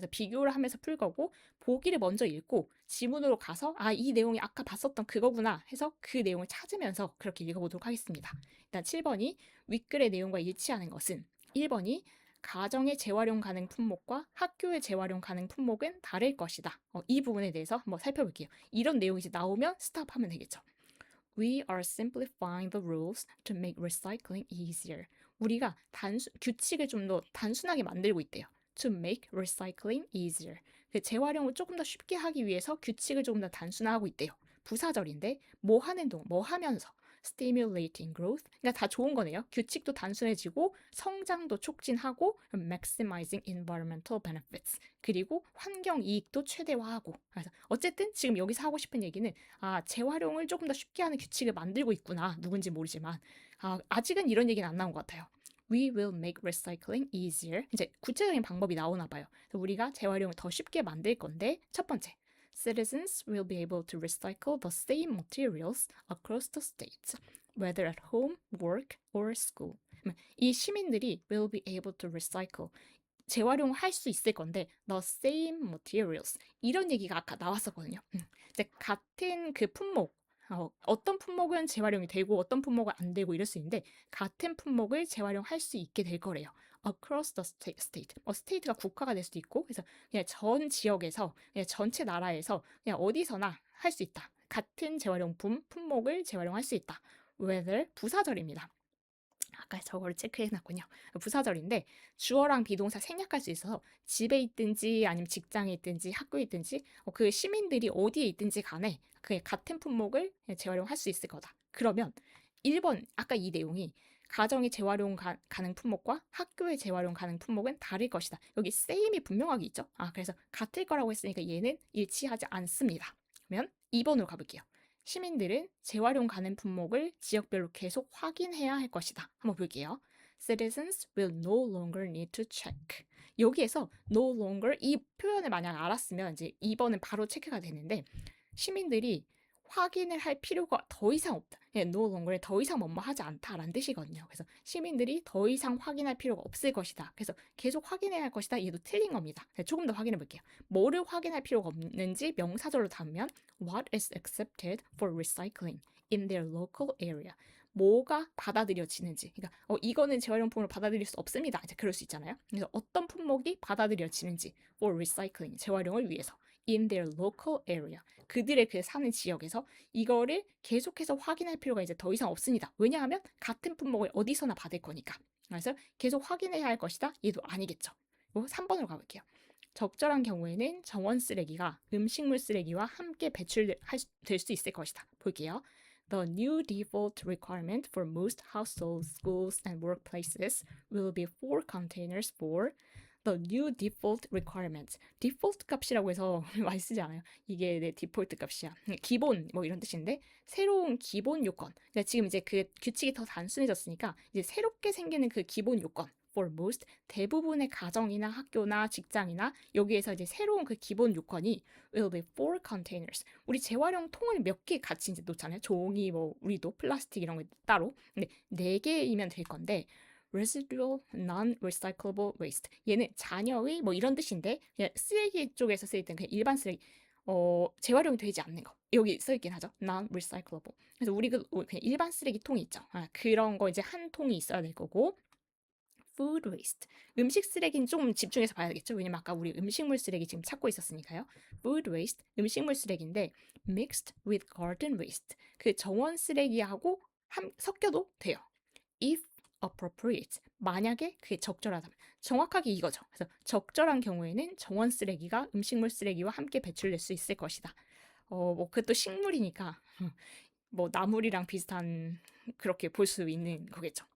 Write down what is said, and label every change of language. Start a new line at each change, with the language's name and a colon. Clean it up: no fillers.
Korean: 그래서 비교를 하면서 풀 거고 보기를 먼저 읽고 지문으로 가서 이 내용이 아까 봤었던 그거구나 해서 그 내용을 찾으면서 그렇게 읽어보도록 하겠습니다. 일단 7번이 윗글의 내용과 일치하는 것은 1번이 가정의 재활용 가능 품목과 학교의 재활용 가능 품목은 다를 것이다. 이 부분에 대해서 한번 살펴볼게요. 이런 내용이 이제 나오면 스탑하면 되겠죠.
English: We are simplifying the rules to make recycling easier.
Korean: 우리가 규칙을 좀 더 단순하게 만들고 있대요.
English: To make recycling easier.
Korean: 재활용을 조금 더 쉽게 하기 위해서 규칙을 조금 더 단순화하고 있대요. 부사절인데 뭐 하는 동안 뭐 하면서
English: stimulating growth.
Korean: 그러니까 다 좋은 거네요. 규칙도 단순해지고 성장도 촉진하고
English: maximizing environmental benefits.
Korean: 그리고 환경 이익도 최대화하고. 그래서 어쨌든 지금 여기서 하고 싶은 얘기는 재활용을 조금 더 쉽게 하는 규칙을 만들고 있구나. 누군지 모르지만 아직은 이런 얘기는 안 나온 것 같아요.
English: We will make recycling easier.
Korean: 이제 구체적인 방법이 나오나 봐요. 우리가 재활용을 더 쉽게 만들 건데 첫 번째,
English: citizens will be able to recycle the same materials across the states, whether at home, work, or school.
Korean: 이 시민들이
English: will be able to recycle.
Korean: 재활용을 할 수 있을 건데
English: the same materials
Korean: 이런 얘기가 아까 나왔었거든요. 이제 같은 그 품목 어떤 품목은 재활용이 되고 어떤 품목은 안 되고 이럴 수 있는데 같은 품목을 재활용할 수 있게 될 거래요.
English: across the state.
Korean: state가 국가가 될 수도 있고 그래서 그냥 전 지역에서 그냥 전체 나라에서 그냥 어디서나 할 수 있다. 같은 재활용품 품목을 재활용할 수 있다. whether 부사절입니다. 아까 저거를 체크해놨군요. 부사절인데 주어랑 비동사 생략할 수 있어서 집에 있든지 아니면 직장에 있든지 학교에 있든지 그 시민들이 어디에 있든지 간에 그 같은 품목을 재활용할 수 있을 거다. 그러면 1번 아까 이 내용이 가정의 재활용 가능 품목과 학교의 재활용 가능 품목은 다를 것이다. 여기 same이 분명하게 있죠. 그래서 같을 거라고 했으니까 얘는 일치하지 않습니다. 그러면 2번으로 가볼게요. 시민들은 재활용 가능 품목을 지역별로 계속 확인해야 할 것이다. 한번 볼게요.
English: Citizens will no longer need to check.
Korean: 여기에서 no longer 이 표현을 만약 알았으면 이제 2번은 바로 체크가 되는데 시민들이 확인을 할 필요가 더 이상 없다. no longer 더 이상 뭐뭐 하지 않다라는 뜻이거든요. 그래서 시민들이 더 이상 확인할 필요가 없을 것이다. 그래서 계속 확인해야 할 것이다. 얘도 틀린 겁니다. 조금 더 확인해 볼게요. 뭐를 확인할 필요가 없는지 명사절로 담으면
English: what is accepted for recycling in their local area.
Korean: 뭐가 받아들여지는지. 그러니까 이거는 재활용품으로 받아들일 수 없습니다. 이제 그럴 수 있잖아요. 그래서 어떤 품목이 받아들여지는지
English: for recycling
Korean: 재활용을 위해서
English: in their local area.
Korean: 그들의 그 사는 지역에서 이거를 계속해서 확인할 필요가 이제 더 이상 없습니다. 왜냐하면 같은 품목을 어디서나 받을 거니까. 그래서 계속 확인해야 할 것이다. 얘도 아니겠죠. 3번으로 가볼게요. 적절한 경우에는 정원 쓰레기가 음식물 쓰레기와 함께 배출될 수 있을 것이다. 볼게요.
English: The new default requirement for most households, schools, and workplaces will be 4 containers for the new default requirement.
Korean: 디폴트 값이라고 해서 많이 쓰지 않아요. 이게 내 디폴트 값이야. 기본 뭐 이런 뜻인데 새로운 기본 요건. 그러니까 지금 이제 그 규칙이 더 단순해졌으니까 이제 새롭게 생기는 그 기본 요건.
English: For most
Korean: 대부분의 가정이나 학교나 직장이나 여기에서 이제 새로운 그 기본 요건이
English: will be 4 containers.
Korean: 우리 재활용 통을 몇 개 같이 이제 놓잖아요. 종이 뭐 우리도 플라스틱 이런 거 따로. 근데 4개이면 될 건데
English: residual non-recyclable waste.
Korean: 얘는 잔여의 뭐 이런 뜻인데 그냥 쓰레기 쪽에서 쓰일 때는 그냥 일반 쓰레기 재활용이 되지 않는 거 여기 써 있긴 하죠.
English: non-recyclable.
Korean: 그래서 우리 그냥 일반 쓰레기통이 있죠. 그런 거 이제 한 통이 있어야 될 거고
English: food waste.
Korean: 음식 쓰레기는 좀 집중해서 봐야겠죠. 왜냐면 아까 우리 음식물 쓰레기 지금 찾고 있었으니까요.
English: food waste
Korean: 음식물 쓰레기인데
English: mixed with garden waste.
Korean: 그 정원 쓰레기하고 섞여도 돼요.
English: if appropriate.
Korean: 만약에 그게 적절하다면. 정확하게 이거죠. 그래서 적절한 경우에는 정원 쓰레기가 음식물 쓰레기와 함께 배출될 수 있을 것이다. 뭐 그것도 식물이니까 뭐 나물이랑 비슷한 그렇게 볼 수 있는 거겠죠.